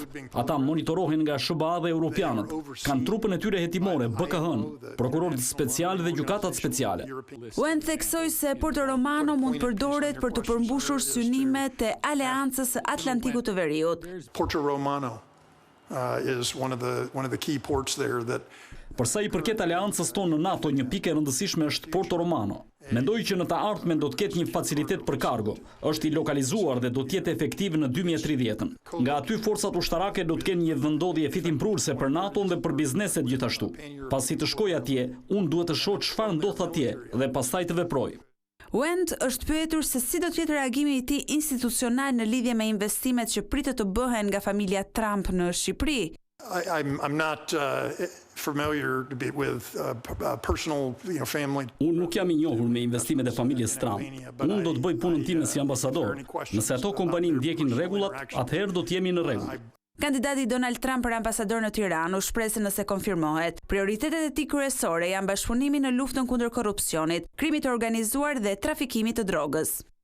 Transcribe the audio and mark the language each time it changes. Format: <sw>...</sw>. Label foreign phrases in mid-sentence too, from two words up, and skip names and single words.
<sq>Ata monitorohen nga SBA dhe europianët. Kanë trupën e tyre hetimore, BKH-n, prokurorët special dhe gjykatat speciale. Cohen theksoi se Porto Romano mund përdoret për të përmbushur synimet e Aleancës së Atlantikut të Veriut.</sq> <en>Porto Romano is one of the key ports there that</en> <sq>Përsa i përket aleancës tonë në NATO, një pikë e rëndësishme është Porto Romano. Mendoj që në të ardhmen do të ketë një facilitet për kargo. Është i lokalizuar dhe do të jetë efektiv në 2030. Nga aty forcat ushtarake do të kenë një vendodhje fitimprurse për NATO-n dhe për bizneset gjithashtu. Pasi të shkoj atje, unë duhet të shoh çfarë ndodh atje dhe pastaj të veproj. Cohen është pyetur se si do të jetë reagimi i tij institucional në lidhje me investimet që pritet të bëhen nga familja Trump në Shqipëri.</sq> <en>I'm not familiar with personal, family.</en> <sq>Unë nuk jam i njohur me investimet e familjes Trump. Unë do të bëj punën time si ambasador. Nëse ato kompani ndjekin rregullat, atëherë do të jemi në rregull. Kandidati Donald Trump për ambasador në Tiranë u shpreh se nëse konfirmohet, prioritetet e tij kryesore janë bashkëpunimi në luftën kundër korrupsionit, krimit të organizuar dhe trafikimit të drogës.</sq>